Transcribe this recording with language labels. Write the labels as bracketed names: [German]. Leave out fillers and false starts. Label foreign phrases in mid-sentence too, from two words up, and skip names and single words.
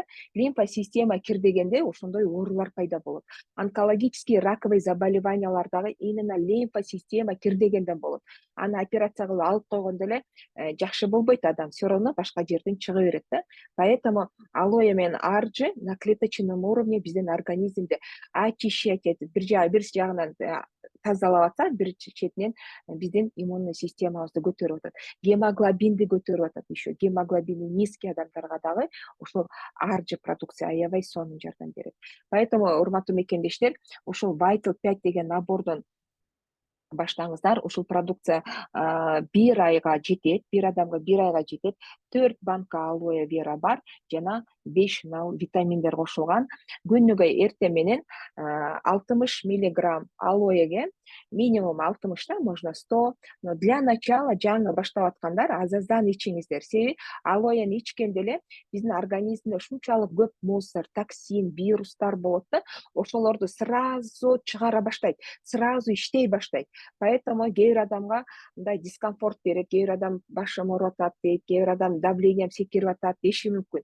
[Kyrgyz] Лимфа система кирдегенде ошондой оорулар пайда болот. [Russian] Онкологический раковый [Kyrgyz] заболеваниялар дагы именно лимфа система кирдегенден болот. Аны операция кылып алып койгондо эле жакшы болбойт адам, [Russian] всё равно [Kyrgyz] башка жерден чыга берет да. Поэтому алоэ менен аржы [Russian] на клеточном уровне [Kyrgyz] биздин организмди очищать этип, бир жагынан тазалап атса, бир четинен биздин иммунный системабызды көтөрүп атат. Гемоглобинди көтөрүп атат еще. Гемоглобини низкий адамдарга дагы ушул аржы продукция аябай сонун жардам берет. Поэтому, урматтуу мекендештер, ушул Vital 5 деген набордон баштаңыздар. Ушул продукция 1 айга жетет, бир адамга 1 айга жетет. 4 банка алоэ вера бар жана 5 витаминдер кошулган. Күнүгө эртең менен 60 мг алоэге, минимум 60 да, [Russian] можно 100, но для начала [Kyrgyz] жаңы баштап аткандар азаздан ичиңиздер. Себеби алоэни ичкенде эле биздин организмде ушунчалык көп мусор, токсин, вирустар болот да, ошолорду сразу чыгара баштайт, сразу иштей баштайт. Поэтому кээ бир адамга мындай дискомфорт берет, кээ бир адам башым ооруп атат дейт, кээ бир адам давлением секирип атат деши мүмкүн.